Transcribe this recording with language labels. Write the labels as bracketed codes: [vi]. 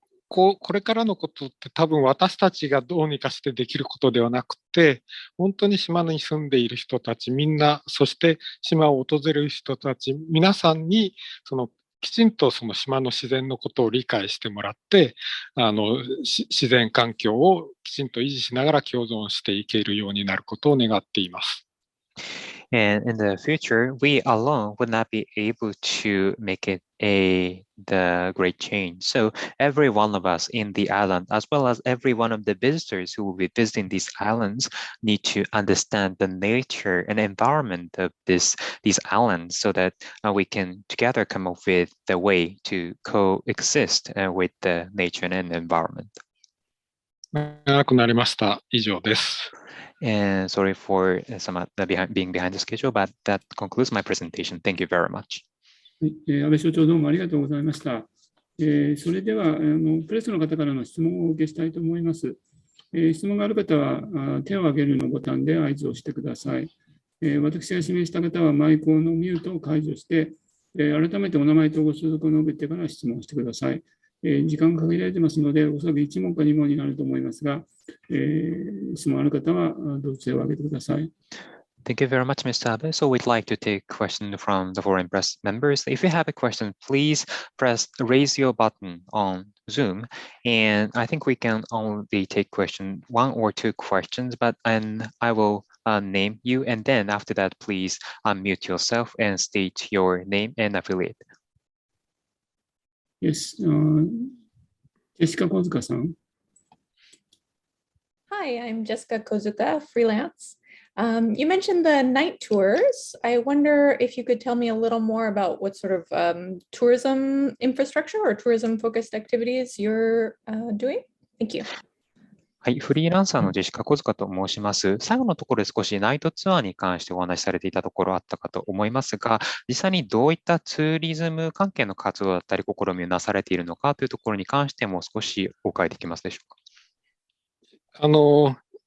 [ja] これからのことって多分私たちがどうにかしてできることではなくて、本当に島に住んでいる人たちみんな、そして島を訪れる人たち皆さんにきちんとその島の自然のことを理解してもらって、自然環境をきちんと維持しながら共存していけるようになることを願っています。 [en] And in the future, we alone would not be able to make it the great change. So every one of us in the island, as well as every one of the visitors who will be visiting these islands, need to understand the nature and environment of these islands, so that we can together come up with the way to coexist with the nature and environment. [ja] 長くなりました。以上です。 [en] And sorry for being behind the schedule, but that concludes my presentation. Thank you very much. [ja] 安倍所長、どうもありがとうございました。それではプレスの方からの質問をお受けしたいと思います。質問がある方は手を挙げるのボタンで合図をしてください。私が指名した方はマイクのミュートを解除して、改めてお名前とご所属を述べてから質問してください。時間が限られてますので、おそらく1問か2問になると思いますが、質問ある方はどうぞ手を挙げてください。 [en] Thank you very much, Mr. Abe. So we'd like to take questions from the foreign press members. If you have a question, please raise your button on Zoom. And I think we can only take one or two questions, and I will name you. And then after that, please unmute yourself and state your name and affiliate. Yes, Jessica Kozuka-san. Hi, I'm Jessica Kozuka, freelance. You mentioned the night tours. I wonder if you could tell me a little more about what sort of tourism infrastructure or tourism-focused activities you're doing. Thank you. [ja] はい、フリーランサーのジェシカ小塚と申します。最後のところで少しナイトツアーに関してお話しされていたところあったかと思いますが、実際にどういったツーリズム関係の活動だったり試みをなされているのかというところに関しても少しお伺いできますでしょうか。